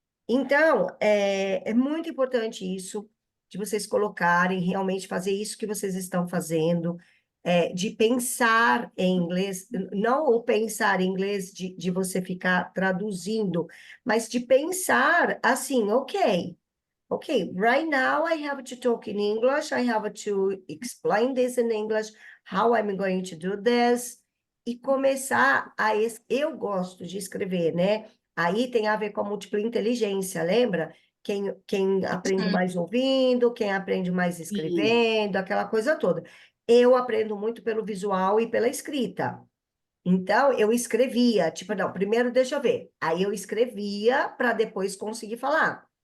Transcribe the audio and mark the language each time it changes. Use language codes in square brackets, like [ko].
[pt] Então, é muito importante isso, de vocês colocarem, realmente fazer isso que vocês estão fazendo, de pensar em inglês, não o pensar em inglês de você ficar traduzindo, mas de pensar assim, ok. [en] Okay, right now I have to talk in English. I have to explain this in English, how I'm going to do this. [pt] E começar a. Eu gosto de escrever, né? Aí tem a ver com a múltipla inteligência, lembra? Quem aprende mais ouvindo, quem aprende mais Sim. escrevendo, aquela coisa toda. Eu aprendo muito pelo visual e pela escrita. Então, eu escrevia, tipo, não, primeiro deixa eu ver. Aí eu escrevia para depois conseguir falar.